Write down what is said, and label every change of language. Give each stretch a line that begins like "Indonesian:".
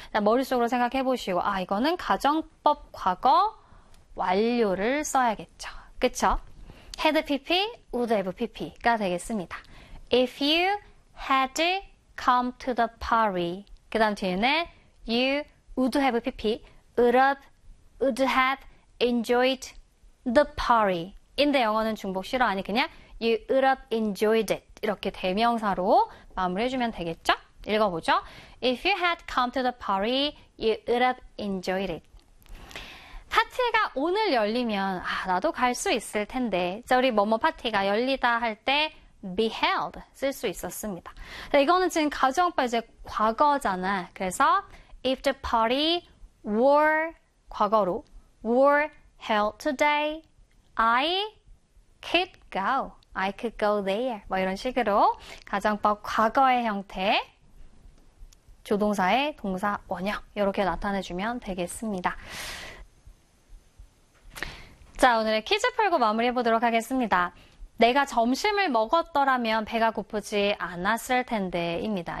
Korean: 자, 머릿속으로 생각해 보시고, 아, 이거는 가정법 과거 완료를 써야겠죠. 그쵸?
English: Had PP, would have PP
Korean: 가 되겠습니다.
English: If you had come to the party,
Korean: 그 다음 뒤에는
English: you would have PP, would have enjoyed the party.
Korean: 인데 영어는 중복 싫어. 아니, 그냥
English: you would have enjoyed it.
Korean: 이렇게 대명사로 마무리해주면 되겠죠? 읽어보죠.
English: If you had come to the party, you would have enjoyed it.
Korean: 파티가 오늘 열리면, 아, 나도 갈수 있을 텐데. 자, 우리 뭐뭐 파티가 열리다 할 때, be held 쓸수 있었습니다. 자, 이거는 지금 가정법 이제 과거잖아. 그래서,
English: if the party were
Korean: 과거로,
English: were held today, I could go. I could go there.
Korean: 뭐 이런 식으로 가정법 과거의 형태, 조동사의 동사 원형 이렇게 나타내주면 되겠습니다. 자, 오늘의 퀴즈 풀고 마무리해 보도록 하겠습니다. 내가 점심을 먹었더라면 배가 고프지 않았을 텐데입니다.